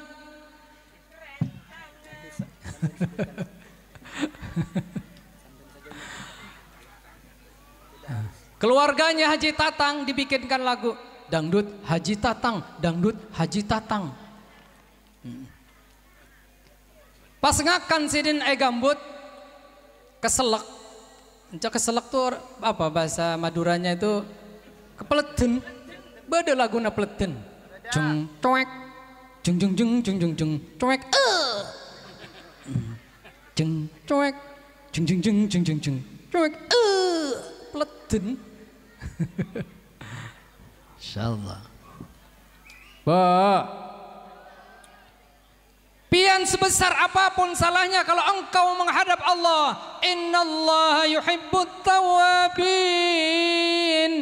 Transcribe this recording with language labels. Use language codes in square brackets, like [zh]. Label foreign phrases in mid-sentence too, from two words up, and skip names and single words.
[bjn] Keluarganya Haji Tatang dibikinkan lagu dangdut Haji Tatang, dangdut Haji Tatang. Pas ngakan Sidin gambut keselak. Keselak tuh apa bahasa Maduranya itu? Kepeleten. Beda lagu na peleten. Jeng cuek, jeng jeng jeng jeng jeng jeng cuek. Jeng cuek, jeng jeng jeng jeng jeng jeng cuek. Peleten. Insyaallah. Pian sebesar apapun salahnya kalau engkau menghadap Allah, [ar] إن الله يحب التوابين.